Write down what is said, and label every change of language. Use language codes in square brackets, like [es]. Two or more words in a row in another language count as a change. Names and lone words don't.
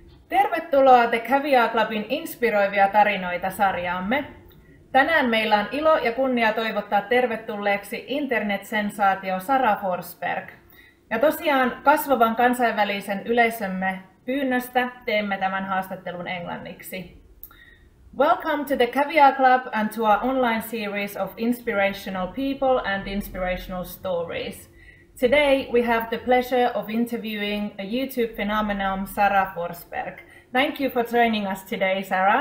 [fi] Tervetuloa The Caviar Clubin Inspiroivia tarinoita sarjaamme. Tänään meillä on ilo ja kunnia toivottaa tervetulleeksi internetsensaatio Sara Forsberg. Ja tosiaan kasvavan kansainvälisen yleisömme pyynnöstä teemme tämän haastattelun englanniksi. [en] Welcome to the Caviar Club and to our online series of inspirational people and inspirational stories. Today we have the pleasure of interviewing a YouTube phenomenon, Sara Forsberg. Thank you for joining us today, Sara.